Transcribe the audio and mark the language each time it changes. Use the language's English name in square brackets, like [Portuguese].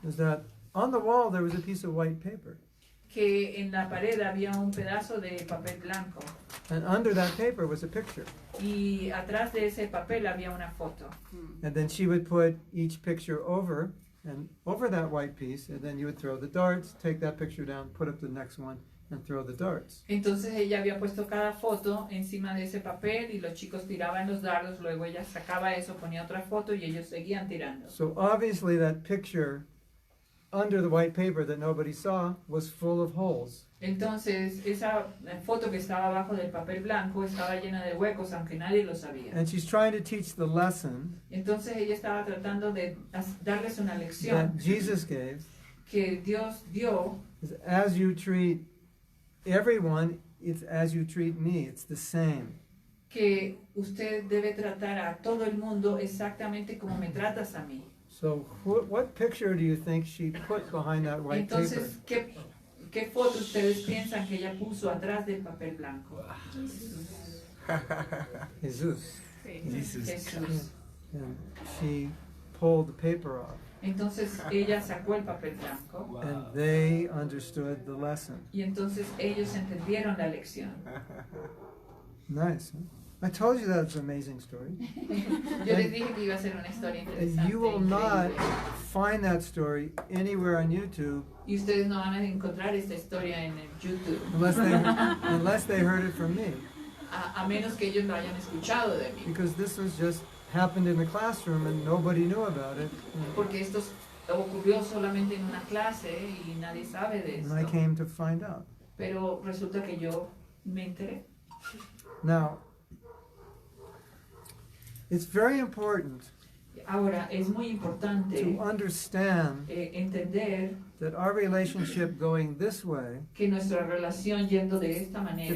[English] is that on the wall there was a piece of white paper. [Spanish] que en la pared había un pedazo de papel blanco [English] And under that paper was a picture. [Spanish] y atrás de ese papel había una foto. [English] And then she would put each picture over that white piece, and then you would throw the darts, take that picture down, put up the next one, and throw the darts. [Spanish] Entonces ella había puesto cada foto encima de ese papel y los chicos tiraban los dardos, luego ella sacaba eso, ponía otra foto y ellos seguían tirando. [English] So obviously that picture under the white paper that nobody saw was full of holes. [Spanish] Entonces esa foto que estaba abajo del papel blanco estaba llena de huecos aunque nadie lo sabía. [English] And she's trying to teach the lesson [Spanish] Entonces ella estaba tratando de darles una [English] that [Spanish] lección [English] Jesus gave [Spanish] que Dios dio, [English] is as you treat everyone, it's as you treat me. It's the same. [Spanish] que usted debe tratar a todo el mundo exactamente como me tratas a mí. [English] So what picture do you think she put behind that white paper? [Spanish] Entonces, ¿qué foto ustedes piensan que ella puso atrás del papel blanco? [English] Jesus. [Spanish] Jesús. [English] And she pulled the paper off. [Spanish] Entonces ella sacó el papel blanco [English] And they understood the lesson. [Spanish] y entonces ellos entendieron la lección. [English] Nice. Huh? I told you that's an amazing story. [Spanish] Yo les dije que iba a ser una historia [English] And [Spanish] interesante. [English] you will not [Spanish] Increíble. [English] find that story anywhere on YouTube [Spanish] Y ustedes no van a encontrar esta historia en el YouTube, [English] unless they heard it from me. [Spanish] a menos que ellos lo hayan escuchado de mí. [English] Because this was just happened in the classroom and nobody knew about it. [Spanish] Porque esto ocurrió solamente en una clase y nadie sabe de [English] And I [Spanish] esto. [English] came to find out. [Spanish] Pero resulta que yo me enteré. [English] Now, it's very important [Spanish] Ahora, es muy importante [English] to understand [Spanish] entender [English] that our relationship going this way [Spanish] que nuestra relación yendo de esta manera